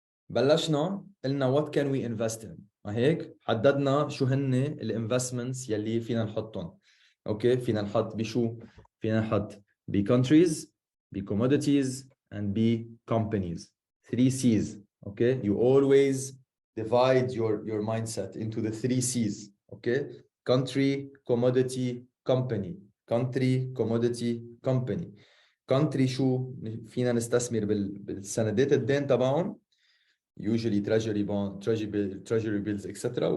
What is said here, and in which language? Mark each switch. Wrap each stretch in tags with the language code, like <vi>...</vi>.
<ar>بلشنا قلنا</ar> <en>what can we invest in.</en> <ar>ما هيك حددنا شو هن الانفستمنتس يلي فينا نحطهم. اوكي فينا نحط بشو؟ فينا نحط ب</ar> <en>countries,</en> <ar>ب</ar> <en>commodities and</en> <ar>ب</ar> <en>companies. 3 C's. Okay, you always divide your mindset into the 3 C's. Okay, country, commodity, company. Country, commodity, company. country</en> <ar>شو فينا نستثمر بالسندات الدين تبعهم</ar> <en>usually treasury bond, treasury bills etc.</en>